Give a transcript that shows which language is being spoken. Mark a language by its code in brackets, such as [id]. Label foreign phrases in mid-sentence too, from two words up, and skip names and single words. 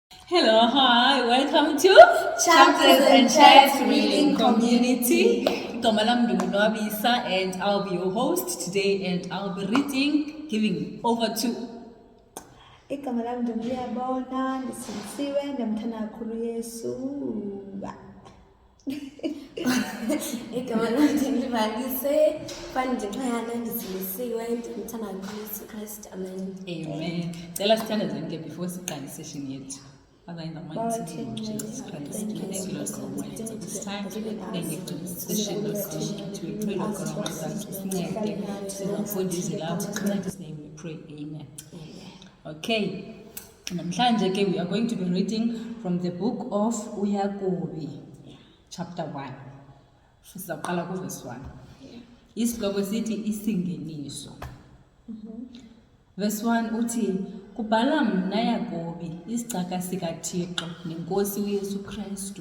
[en] Hello, hi, welcome to Chapters and Chats Reading Community. [xh] Igama lam ndinguNwabisa [en] and I'll be your host today and I'll be reading, giving over to [xh] Igama lam ndinguliyabona ndisilisiwe ndamthanda kakhulu Yesu. Igama lam ndinguValise Ndixhayana ndisilisiwe ndimthanda kakhulu Yesu Kristu. Amen. Amen. Cela sithandazeni ke before siqale session yethu. [en] Father, in the mighty name of Jesus Christ, we thank you, Lord God Almighty, for this time. Thank you for this session, Lord God Almighty. We pray, Lord God Almighty, in Jesus' name we pray. Amen. Okay. [xh] Namhlanje ke [en] we are going to be reading from the book of uYakobi, chapter 1. [xh] Sizaqala ku verse 1. Isihloko sithi isingeniso. Verse 1 uthi kubhala mna Yakobi isicaka sikaThixo nenkosi uYesu Kristu.